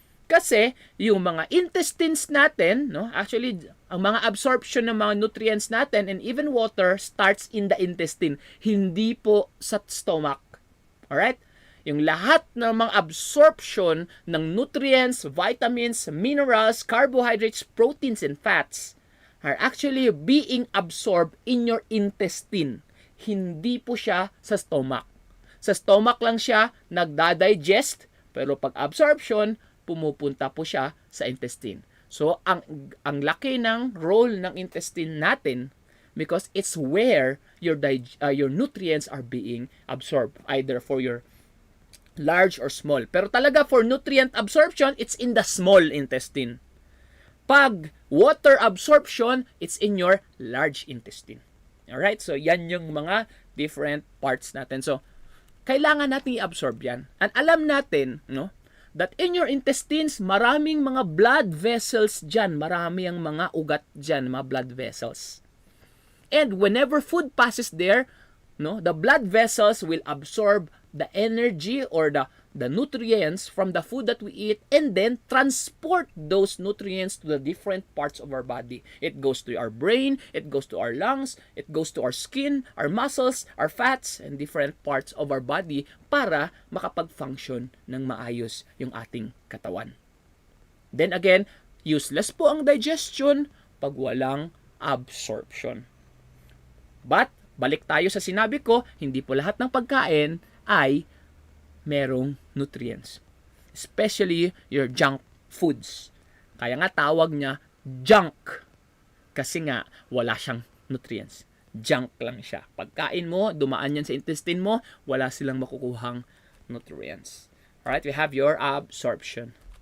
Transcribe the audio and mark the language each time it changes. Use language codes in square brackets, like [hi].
[tl] Kasi, yung mga intestines natin, no, actually, ang mga absorption ng mga nutrients natin [en] and even water starts in the intestine, [tl] hindi po sa stomach. [en] Alright? [tl] Yung lahat ng mga [en] absorption ng nutrients, vitamins, minerals, carbohydrates, proteins, and fats are actually being absorbed in your intestine. [tl] Hindi po siya sa stomach. Sa stomach lang siya nagda-digest, pero pag absorption, pumupunta po siya sa intestine. [en] So, [tl] ang laki ng role ng intestine natin [en] because it's where your nutrients are being absorbed, either for your large or small. [tl] Pero talaga [en] for nutrient absorption, it's in the small intestine. Pag water absorption, it's in your large intestine. [tl] Alright? So, yan yung mga different parts natin. So, kailangan natin i-absorb yan. And alam natin, no, [en] that in your intestines, [tl] maraming mga blood vessels dyan. Marami ang mga ugat dyan, mga blood vessels. [en] And whenever food passes there, no, the blood vessels will absorb the energy or the nutrients from the food that we eat and then transport those nutrients to the different parts of our body. It goes to our brain, it goes to our lungs, it goes to our skin, our muscles, our fats, and different parts of our body [tl] para makapag-function ng maayos yung ating katawan. [en] Then again, [tl] useless po ang digestion pag walang absorption. But, balik tayo sa sinabi ko, hindi po lahat ng pagkain ay merong nutrients. [en] Especially your junk foods. [tl] Kaya nga tawag niya junk. Kasi nga wala siyang nutrients. Junk lang siya. Pagkain mo, dumaan yan sa intestine mo, wala silang makukuhang nutrients. [en] Alright, we have your absorption.